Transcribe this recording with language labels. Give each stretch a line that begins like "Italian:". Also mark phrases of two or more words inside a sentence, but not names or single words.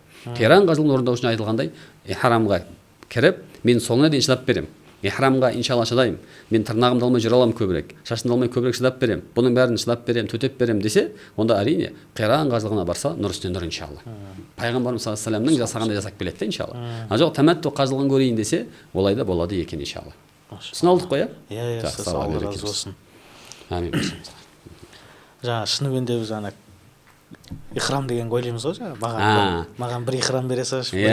Kazakh: Қиран қажылығын орындау үшін айтылғандай, ихрамға кіріп, мен соңына дейін шыдап берем. Ихрамға иншалла шыдаймын. Мен тырнағымды алмай жүре аламын көбірек. Шашымды алмай көбірек шыдап берем. Бұның бәрін шыдап берем, төтеп берем десе, онда әрине қиран қажылығына барса, нұр үстіне нұр иншалла. Пайғамбарымыз
Arabic: صلى الله عليه
Kazakh: ва жасағандай жасап келеді иншалла. Жоқ, тәмәтту қажылығын көрейін десе, олай да болады екен иншалла. Түсіне алдық қой, иә? Алла разы болсын. Амин. Жаңа шынымен де біз ихрам деген ойлаймыз ғой жаңағы маған бір ихрам бере салшы, бір